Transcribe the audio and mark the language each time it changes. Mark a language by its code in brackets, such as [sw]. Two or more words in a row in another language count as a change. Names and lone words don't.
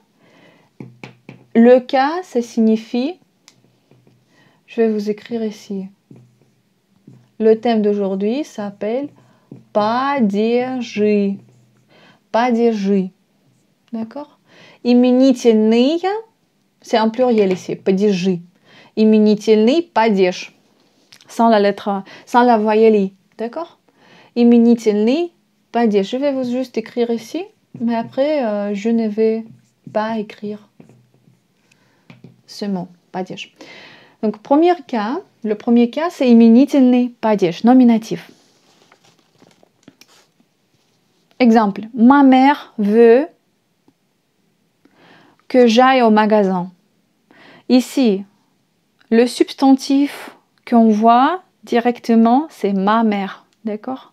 [fr] Le cas, ça signifie, je vais vous écrire ici. Le thème d'aujourd'hui s'appelle падежи. [ru] Падежи. [fr] D'accord? Именительный, c'est un pluriel ici, [ru] падежи. Именительный падеж. [fr] Sans la lettre, sans la voyelle I. D'accord? [ru] Именительный падеж. [fr] Je vais vous juste écrire ici, mais après, je ne vais pas écrire ce mot, падеж. Donc, le premier cas, c'est [ru] именительный падеж, [fr] nominatif. Exemple, ma mère veut que j'aille au magasin. Ici, le substantif qu'on voit directement, c'est ma mère, d'accord?